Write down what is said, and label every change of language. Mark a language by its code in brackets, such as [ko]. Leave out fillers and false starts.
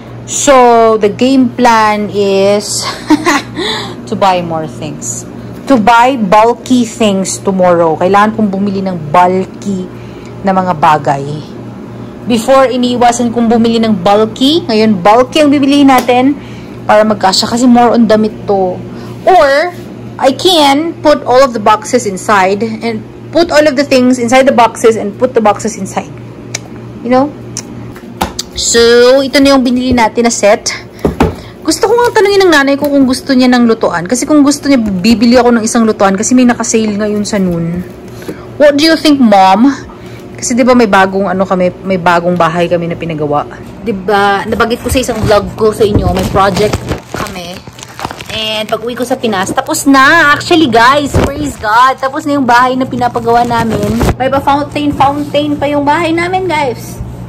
[en] So, the game plan is to buy more things. To buy bulky things tomorrow. [tl] Kailangan kong bumili ng bulky na mga bagay. Before, iniiwasan kong bumili ng bulky. Ngayon, bulky ang bibilihin natin para magkasya. Kasi more on damit to. [en] Or, I can put all of the boxes inside and put all of the things inside the boxes and put the boxes inside. You know? [tl] So, ito na yung binili natin na set. Gusto ko nga tanungin ng nanay ko kung gusto niya ng lutuan. Kasi kung gusto niya, bibili ako ng isang lutuan kasi may naka-sale ngayon sa noon. [en] What do you think, Mom? [tl] Kasi 'di ba may bagong may bagong bahay kami na pinagawa. 'Di ba? Nabanggit ko sa isang vlog ko sa inyo, may project kami. And pag-uwi ko sa Pinas, tapos na. [en] Actually, guys, praise God. [tl] Tapos na yung bahay na pinapagawa namin. May pa fountain pa yung bahay namin, guys.